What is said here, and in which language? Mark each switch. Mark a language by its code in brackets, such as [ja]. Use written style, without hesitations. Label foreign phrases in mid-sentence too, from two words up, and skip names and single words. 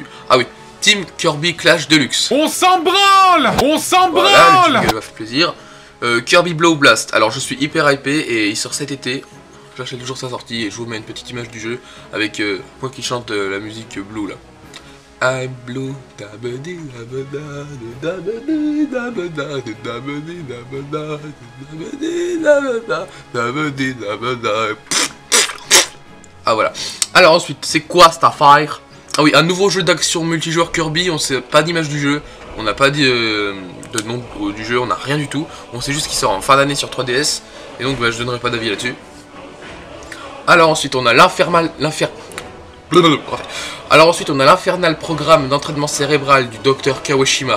[fr] Ah oui, Team Kirby Clash Deluxe. On s'en branle. On s'en branle. Voilà, le jingle m'a fait plaisir. Kirby Blow Blast. Alors je suis hyper hypé et il sort cet été. J'achète toujours sa sortie et je vous mets une petite image du jeu avec moi qui chante la musique Blue là. [en] I'm blue, dabadi dabada, dabadi dabada, dabadi dabada, dabadi dabada, dabadi dabada. [fr] Ah voilà. Alors ensuite, c'est quoi cette affaire? Ah oui, un nouveau jeu d'action multijoueur Kirby, on sait pas d'image du jeu, on n'a pas de nom du jeu, on n'a rien du tout. On sait juste qu'il sort en fin d'année sur 3DS, et donc bah, je donnerai pas d'avis là-dessus. Alors ensuite on a l'infernal programme d'entraînement cérébral du docteur Kawashima.